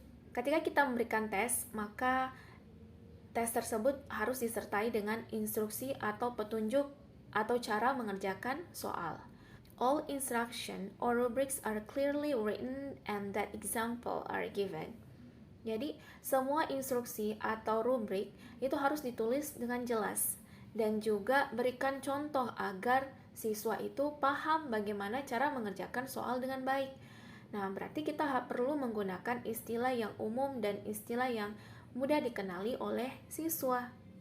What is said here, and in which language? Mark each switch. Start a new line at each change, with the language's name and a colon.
Indonesian: Ketika kita memberikan tes, maka tes tersebut harus disertai dengan instruksi atau petunjuk atau cara mengerjakan soal.
English: All instruction or rubrics are clearly written and that example are given.
Indonesian: Jadi, semua instruksi atau rubrik itu harus ditulis dengan jelas dan juga berikan contoh agar siswa itu paham bagaimana cara mengerjakan soal dengan baik. Nah, berarti kita perlu menggunakan istilah yang umum dan istilah yang mudah dikenali oleh siswa.